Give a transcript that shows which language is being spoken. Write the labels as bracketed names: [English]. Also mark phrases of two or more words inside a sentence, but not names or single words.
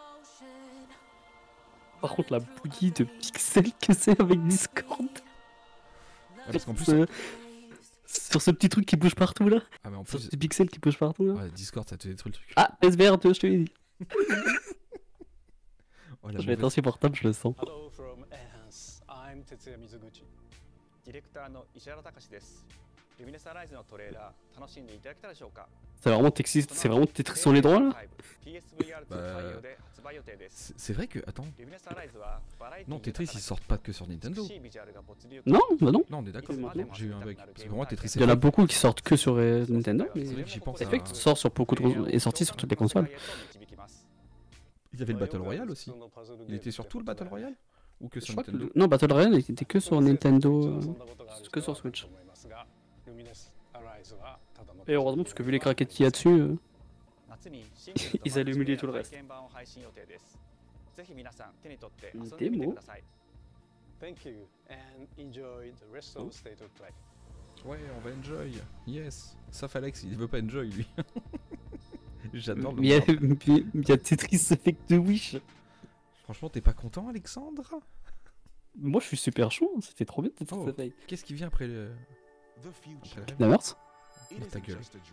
[French] Par contre, la bouillie de pixels que c'est avec Discord. Ouais, parce qu'en plus, Sur ce petit truc qui bouge partout là. Ah, mais en Sur plus. ce petit pixel qui bouge partout là. Ouais, Discord, ça te détruit le truc. Ah, SVR2, je te l'ai dit. Oh, la Je vais être mauvaise- insupportable, je le sens. [English] Hello from Enhance. I'm Tetsuya Mizuguchi. [Japanese] ディレクターの石原隆です。ルミネスアライズのトレーラー楽しんでいただけたでしょうか。 [French] C'est vraiment Tetris sur les droits là. [Japanese] PSVR 2 [French] Bah, [Japanese] 対応で発売予定です。 [French] C'est vrai que. Attends. [Japanese] ルミネスアライズはバラエティ [French] Non, [Japanese] に [French] Tetris, [Japanese] 豊か [French] ils [Japanese] な [French] sortent pas que sur Nintendo. [Japanese] 美しいビジュアルが没入 [French] Non, bah non. Non, on est d'accord. Maintenant. J'ai eu un bug. Parce que pour moi, Tetris, Il y en a beaucoup qui sortent que sur Nintendo, mais C'est vrai que j'y pense. Effect sort sur beaucoup de est sorti sur toutes les consoles. Il y avait le Battle Royale aussi. Il était sur tout le Battle Royale ou que Je sur crois que Nintendo non, Battle Royale était que sur Nintendo, que sur Switch. Et heureusement parce que vu les craquettes qu'il y a dessus, ils allaient humilier tout le reste. Une démo. [English] Thank you and enjoy the rest of the state of play. [French] Ouais, on va enjoy. Yes. Sauf Alex, il veut pas enjoy lui. J'adore le Mais voir. il y a Tetris Effect de Wish. Franchement, t'es pas content, Alexandre? Moi je suis super chaud, c'était trop bien Tetris Oh. Effect. Qu'est-ce qui vient après le. Après le rêve La meurtre. Oh, ta gueule.